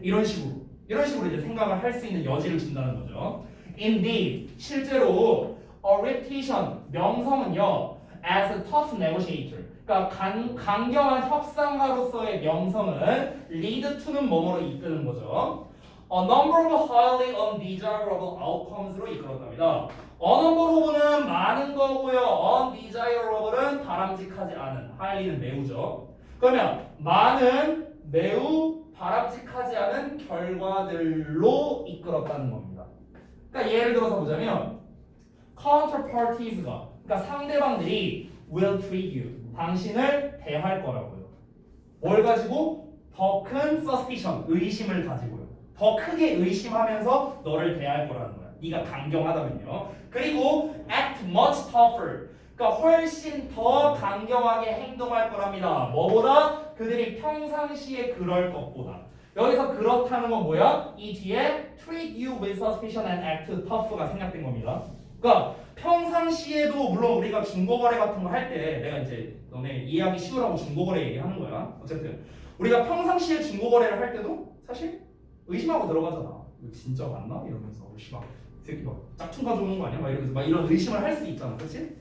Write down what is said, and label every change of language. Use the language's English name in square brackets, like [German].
[Korean] 이런 식으로 이제 생각을 할 수 있는 여지를 준다는 거죠. Indeed, 실제로 a reputation, 명성은요 [English] as a tough negotiator, [Korean] 그러니까 강경한 협상가로서의 명성은 [English] lead to [Korean] 는 뭐뭐로 이끄는 거죠. [English] A number of highly undesirable outcomes [Korean] 로 이끌었답니다. A number of는 많은 거고요. undesirable은 바람직하지 않은, highly는 매우죠. 그러면 많은 매우 바람직하지 않은 결과들로 이끌었다는 겁니다. 그러니까 예를 들어서 보자면 counterparties가 그러니까 상대방들이 [English] will treat you [Korean] 당신을 대할 거라고요. 뭘 가지고? 더 큰 suspicion 의심을 가지고요. 더 크게 의심하면서 너를 대할 거라는 거야. 네가 강경하다면요. 그리고 [English] act much tougher [Korean] 그러니까 훨씬 더 강경하게 행동할 거랍니다. 뭐보다? 그들이 평상시에 그럴 것보다. 여기서 그렇다는 건 뭐야? 이 뒤에 [English] treat you with suspicion and act tough [Korean] 가 생략된 겁니다. 그러니까 평상시에도 물론 우리가 중고거래 같은 거 할 때 내가 이제 너네 이해하기 쉬우라고 중고거래 얘기하는 거야. 어쨌든 우리가 평상시에 중고거래를 할 때도 사실 의심하고 들어가잖아. 이거 진짜 맞나? 이러면서 막 새끼 막 짝퉁 가져오는 거 아니야? 막 이러면서 막 이런 의심을 할 수 있잖아. 그렇지?